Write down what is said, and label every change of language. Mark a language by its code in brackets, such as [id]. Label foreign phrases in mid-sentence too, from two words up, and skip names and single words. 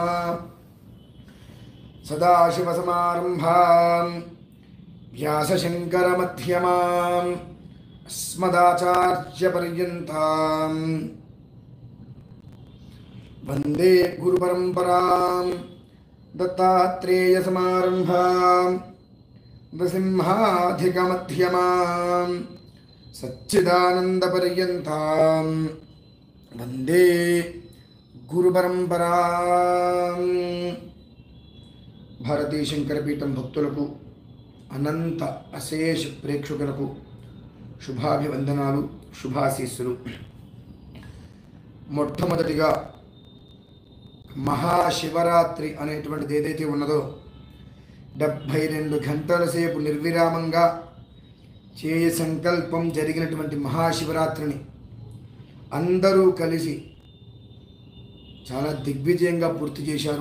[sa] सदाशिवसमारम्भां व्यासशङ्करमध्यमाम् अस्मदाचार्यपर्यन्तां वन्दे गुरुपरम्परां। दत्तात्रेयसमारम्भां नृसिंहाधिकमध्यमां सच्चिदानन्दपर्यन्तां वन्दे गुरुपरम्परां। [te] భారతీయ శంకరపీఠం భక్తులకు అనంత అశేష ప్రేక్షకులకు శుభాభివందనాలు, శుభాశీస్సులు. మొట్టమొదటిగా మహాశివరాత్రి అనేటువంటిది ఏదైతే ఉన్నదో 72 గంటల సేపు నిర్విరామంగా చేయ సంకల్పం జరిగినటువంటి మహాశివరాత్రిని అందరూ కలిసి చాలా దిగ్విజయంగా పూర్తి చేశారు.